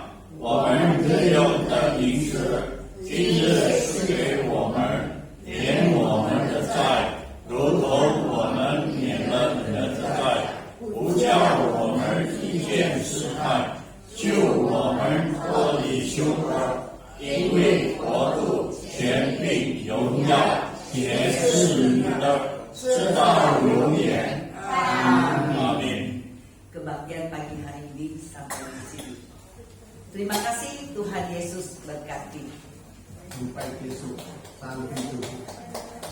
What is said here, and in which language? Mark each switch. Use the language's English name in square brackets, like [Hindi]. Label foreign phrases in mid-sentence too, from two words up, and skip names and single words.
[Chinese] 我们日用的零食，今日赐给我们，免我们的债，如同我们免了人的债，不叫我们遇见试探，救我们脱离凶恶。因为国度、权柄、荣耀，也是你的，直到永远。阿 min. [Indonesian] Kebaktian pagi hari ini sampai di sini. Terima kasih Tuhan Yesus berkati. Sampai besok, sampai jumpa.